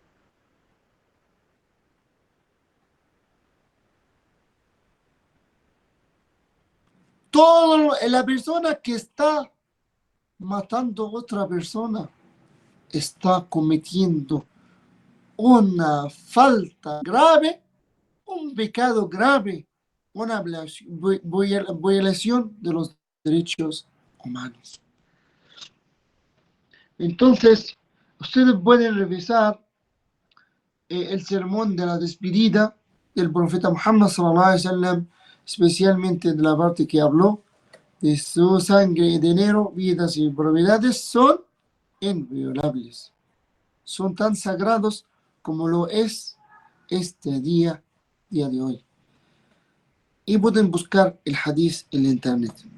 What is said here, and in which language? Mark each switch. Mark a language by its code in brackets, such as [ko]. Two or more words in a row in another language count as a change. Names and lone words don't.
[es] La persona que está matando a otra persona está cometiendo una falta grave, un pecado grave, una violación de los derechos humanos. Entonces, ustedes pueden revisar el sermón de la despedida del profeta Muhammad [ar] صلى الله عليه وسلم, [es] especialmente de la parte que habló de su sangre y dinero, vidas y propiedades son inviolables, son tan sagrados como lo es este día de hoy. Y pueden buscar el hadith en la internet.